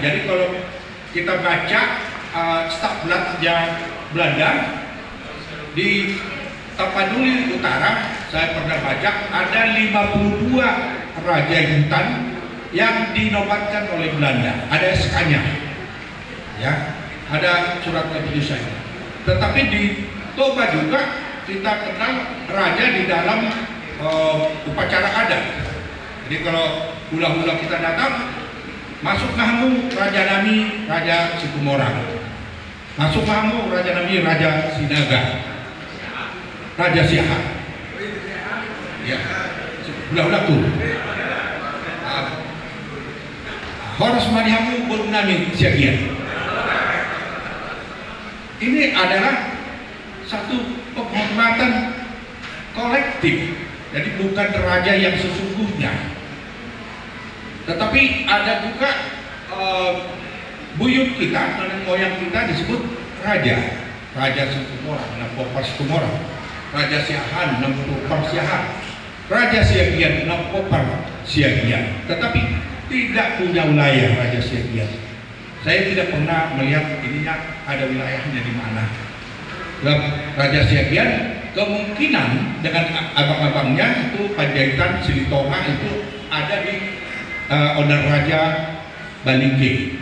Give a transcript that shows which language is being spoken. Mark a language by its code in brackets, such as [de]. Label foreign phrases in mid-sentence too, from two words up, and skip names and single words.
[id] Jadi kalau kita baca Stadbladnya Belanda di Tapanuli Utara, saya pernah baca ada 52 raja hutan yang dinobatkan oleh Belanda, ada SK-nya, ya, ada surat keputusannya. Tetapi di Toba juga kita kenal raja di dalam upacara adat. Jadi kalau hula-hula kita datang, masuk kamu Raja Nami, Raja Sikumorang, masuk kamu Raja Nami, Raja Sinaga, Raja Siahan, ya, hula-hula tuh. [bbc] Horas Marihamu Burnami Siagian. [id] Ini adalah satu penghormatan kolektif. Jadi bukan raja yang sesungguhnya. Tetapi ada juga buyut kita, nenek moyang kita disebut raja. Raja Sikumorang, Napopar Sikumorang, Raja Siahan, Napopar Siahan, Raja Siagian, Napopar Siagian. Tetapi tidak punya wilayah Raja Siagian. Saya tidak pernah melihat ininya ada wilayahnya di mana. Raja Siagian kemungkinan dengan abang-abangnya itu Panjaitan, Silitonga itu ada di Ondar Raja Balingke.